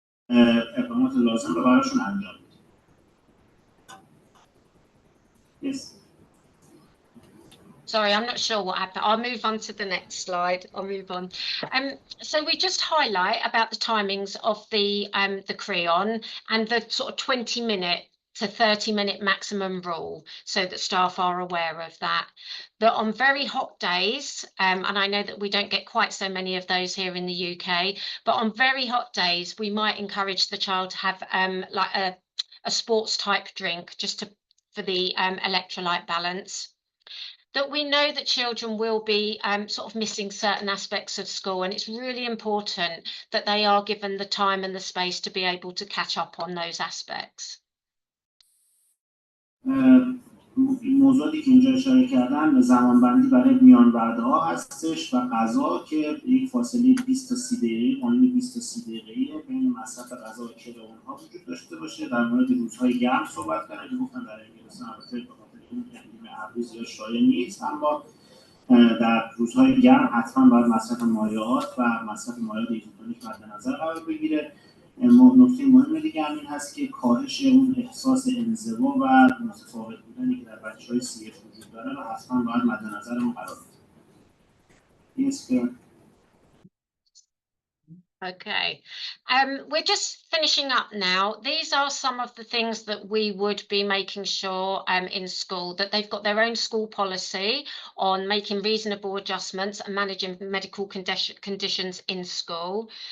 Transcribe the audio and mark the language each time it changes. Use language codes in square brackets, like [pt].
[fa] اقدامات لازم رو براشون انجام بدیم. [en] Yes. Sorry, I'm not sure what happened. I'll move on to the next slide. I'll move on. So we just highlight about the timings of the CREON and the sort of 20-minute to 30-minute maximum rule, so that staff are aware of that. That on very hot days, and I know that we don't get quite so many of those here in the UK, but on very hot days, we might encourage the child to have like a sports type drink just for the electrolyte balance. That we know that children will be sort of missing certain aspects of school, and it's really important that they are given the time and the space to be able to catch up on those aspects. [fa] موضوعی که اینجا اشاره کردن زمانبندی برای میان وعده ها هستش و غذا که یک فاصله 20 تا 30 دقیقه، قانون 20 تا 30 دقیقه بین مصرف غذا و کل اونها وجود داشته باشه. در مورد روزهای گرم صحبت کردن که گفتن در انگلستان البته به خاطر این اقلیم ابری زیاد شایع نیست، اما در روزهای گرم حتما باید مصرف مایعات و مصرف مایعات ایزوتونیک مد نظر قرار بگیره. نکته مهم دیگه هم این هست که کاهش اون احساس انزوا و متفاوت بودنی که در بچه‌های CF وجود داره رو حتما باید مد نظرمون قرار بدیم. [en] Yes, Karen. Okay, we're just finishing up now. These are some of the things that we would be making sure in school, that they've got their own school policy on making reasonable adjustments and managing medical conditions in school.